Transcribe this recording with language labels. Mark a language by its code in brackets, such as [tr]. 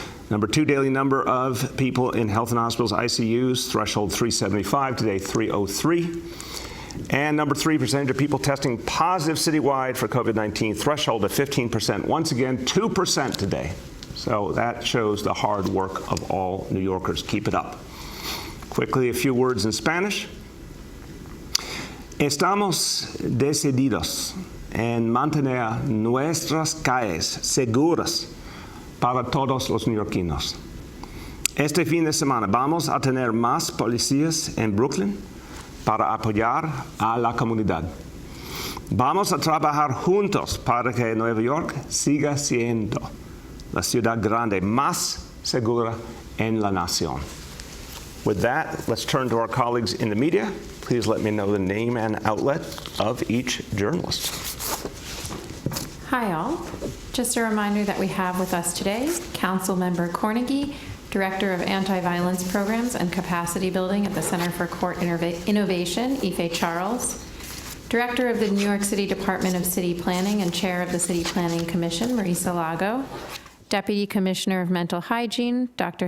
[en] Number 2, daily number of people in health and hospitals ICUs, threshold 375, today 303. And number 3, percentage of people testing positive citywide for COVID-19, threshold of 15%. Once again, 2% today. So that shows the hard work of all New Yorkers. Keep it up. Quickly, a few words in Spanish. [es] Estamos decididos en mantener nuestras calles seguras para todos los neoyorquinos. Este fin de semana vamos a tener más policías en Brooklyn para apoyar a la comunidad. Vamos a trabajar juntos para que Nueva York siga siendo la ciudad grande más segura en la nación. [en] With that, let's turn to our colleagues in the media. Please let me know the name and outlet of each journalist. Hi, all. Just a reminder that we have with us today Councilmember Cornegy, Director of Anti-Violence Programs and Capacity Building at the Center for Court Innovation, Ife Charles, Director of the New York City Department of City Planning and Chair of the City Planning Commission, Marisa Lago, Deputy Commissioner of Mental Hygiene, Dr.